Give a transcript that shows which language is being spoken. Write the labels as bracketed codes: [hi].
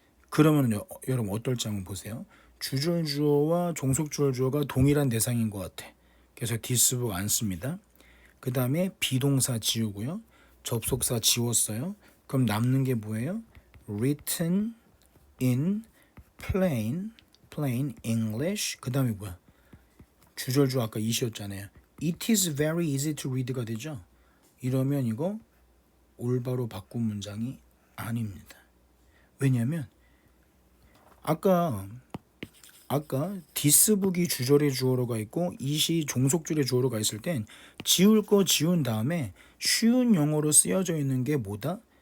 [ko] 그러면 여러분 어떨지 한번 보세요. 주절주어와 종속주절주어가 동일한 대상인 것 같아. 그래서 this book 안 씁니다. 그 다음에 비동사 지우고요. 접속사 지웠어요. 그럼 남는 게 뭐예요? [en] written in plain English. [ko] 그 다음에 뭐야? 주절주어 아까 it이었잖아요. [en] It is very easy to read가 [ko] 되죠. 이러면 이거 올바로 바꾼 문장이 아닙니다. 왜냐하면 아까 this book이 주절의 주어로가 있고 it이 종속줄의 주어로가 있을 땐 지울 거 지운 다음에 쉬운 영어로 쓰여져 있는 게 뭐다?